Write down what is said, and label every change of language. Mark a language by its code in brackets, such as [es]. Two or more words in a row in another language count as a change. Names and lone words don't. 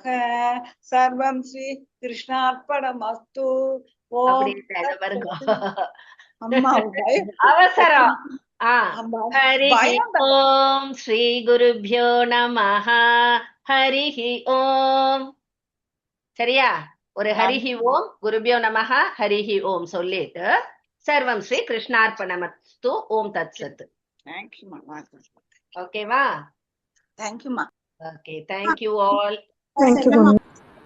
[sa] सर्वं श्री कृष्णार्पणमस्तु। ओम अम्मा [ta] அவசரம். [sa] हरि ओम श्री गुरुभ्यो नमः हरि ओम. [ta] சரியா? ஒரு [sa] हरिः ओम् गुरुभ्यो नमः हरिः ओम् [ta] சொல்லிட்டு [sa] सर्वं श्री कृष्णार्पणमस्तु. ओम् तत् सत्. [ta] தேங்க்யூ மா. ஓகேவா? தேங்க்யூ மா. ஓகே, [en] thank you all. Thank you, Mama.